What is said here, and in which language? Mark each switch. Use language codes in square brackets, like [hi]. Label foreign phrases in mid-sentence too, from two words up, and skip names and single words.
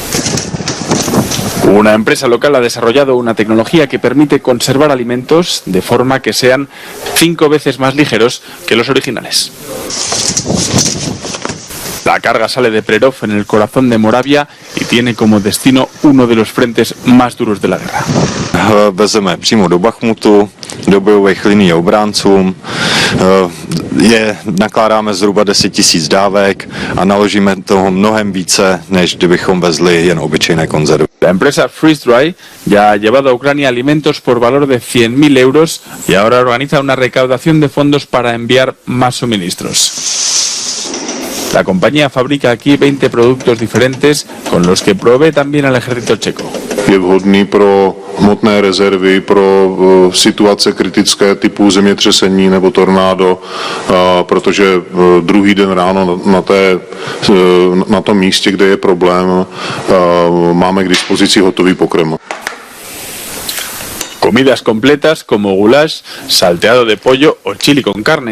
[es] Una empresa local ha desarrollado una tecnología que permite conservar alimentos de forma que sean 5 veces más ligeros que los originales. La carga sale de Prerov, en el corazón de Moravia, y tiene como destino uno de los frentes más duros de la guerra. [cs] Vezeme přímo do Bachmutu, do bojových linií obráncům. Nakládáme zhruba 10 000 dávek a naložíme toho mnohem více, než kdybychom vezli jen obyčejné konzervy. [es] La empresa Freeze Dry ya ha llevado a Ucrania alimentos por valor de 100.000 euros y ahora organiza una recaudación de fondos para enviar más suministros. La compañía fabrica aquí 20 productos diferentes con los que provee también al ejército checo. [cs] Je vhodný pro hmotné rezervy, pro situace kritické typu zemětřesení nebo tornádo, protože druhý den ráno na tom místě, kde je problém, máme k dispozici hotový pokrm. [es] Comidas completas como goulash, salteado de pollo o chili con carne.